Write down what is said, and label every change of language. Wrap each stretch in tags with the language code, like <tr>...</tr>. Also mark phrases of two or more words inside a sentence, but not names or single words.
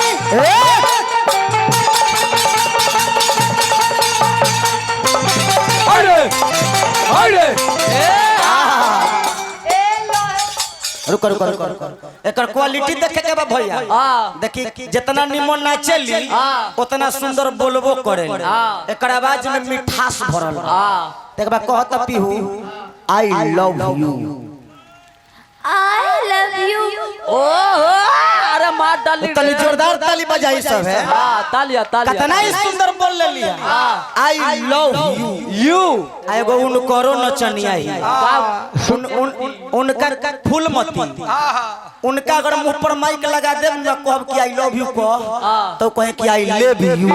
<bho>अरे अरे रुको रुको रुको एकर क्वालिटी देखे के बा भैया। देखी जितना निमन नाचेली उतना सुंदर बोलबो करेली। एकर आवाज में मिठास भरल एक बार कहत पीहू</bho> <en>I love you. I love you.</en> <bho>अरे मार डाली तली जोरदार ताली बजाई सब है। तालिया तालिया कितना ही सुंदर बोल लेली</bho> <en>I love you</en> <bho>यू एगो उन करो नचनिया ही उनका फूलमती उनका अगर मुंह पर माइक लगा देब न कहब कि</bho> <en>I love you</en> <bho>कह तो कहे कि</bho> <en>I love you.</en>